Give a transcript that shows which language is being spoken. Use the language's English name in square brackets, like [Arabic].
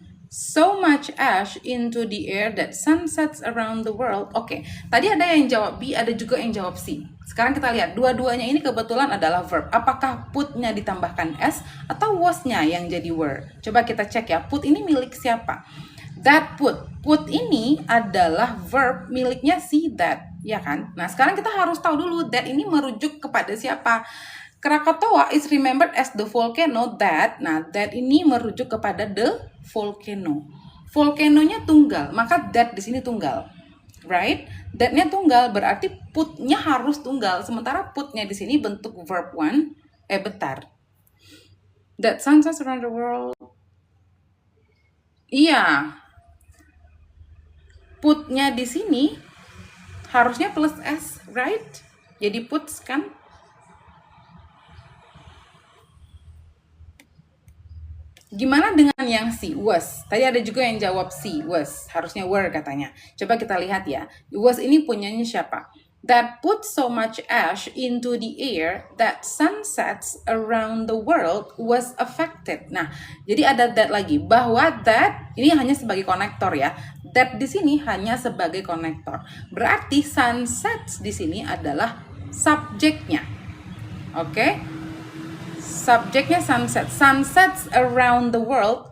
[English] so much ash into the air that sunsets around the world. [Indonesian] Oke, tadi ada yang jawab B, ada juga yang jawab C. Sekarang kita lihat, dua-duanya ini kebetulan adalah verb. Apakah put-nya ditambahkan S atau was-nya yang jadi were? Coba kita cek ya, put ini milik siapa? [English] That put. [Indonesian] Put ini adalah verb miliknya si that, ya kan? Nah, sekarang kita harus tahu dulu that ini merujuk kepada siapa? [English] Krakatoa is remembered as the volcano that. [Indonesian] Nah, that ini merujuk kepada the volcano. Volcanonya tunggal, maka that di sini tunggal. [English] Right? [Indonesian] That-nya tunggal berarti put-nya harus tunggal. Sementara put-nya di sini bentuk verb one. Bentar. [English] That sunsets around the world. [Indonesian] Iya. Put-nya di sini harusnya plus S, [English] right? [Indonesian] Jadi puts kan? Gimana dengan yang C, was? Tadi ada juga yang jawab C, was. Harusnya were katanya. Coba kita lihat ya. Was ini punyanya siapa? [English] That put so much ash into the air that sunsets around the world was affected. [Indonesian] Nah, jadi ada that lagi. Bahwa that ini hanya sebagai konektor ya. That di sini hanya sebagai konektor. Berarti sunsets di sini adalah subjeknya. Oke? Subjeknya sunset. [English] Sunsets around the world.